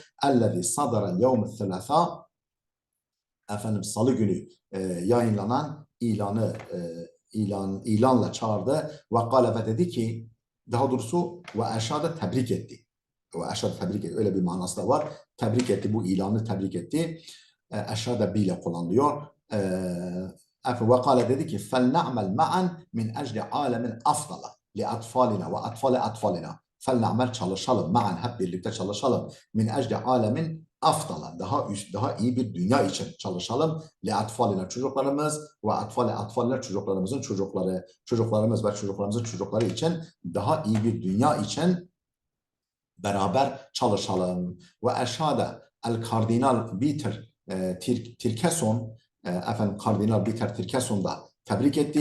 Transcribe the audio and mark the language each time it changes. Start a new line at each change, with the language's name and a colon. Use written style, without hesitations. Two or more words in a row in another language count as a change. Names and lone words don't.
Arabic: الذي صدر يوم الثلاثاء,
Turkish: efendim salı günü yayınlanan ilanla çağırdı
Arabic: وقال
Turkish: ve dedi ki, daha doğrusu
Arabic: وأشاد
Turkish: tebrik etti. Öyle bir manası da var. Tebrik etti, bu ilanı tebrik etti. Eşâde bile kullanılıyor.
Arabic: وقال
Turkish: dedi ki
Arabic: فَلْنَعْمَلْ مَعًا مِنْ اَجْلِ عَالَمٍ أَفْضَلَ لِأَطْفَالِنَا وَأَطْفَالِ أَطْفَالِنَا.
Turkish: فَلْنَعْمَلْ çalışalım, مَعًا hep birlikte çalışalım.
Arabic: مِنْ اَجْلِ عَالَمٍ أَفْضَلَ
Turkish: daha iyi bir dünya için çalışalım. لِأَطْفَالِنَا çocuklarımız ve أَطْفَالِ çocuklarımızın çocukları, çocuklarımız ve çocuklarımızın çocukları için daha iyi bir dünya için beraber çalışalım.
Arabic: وأشاد الكاردينال
Turkish: Peter Tirkeson, efendim Kardinal Peter Tirkeson da tebrik etti.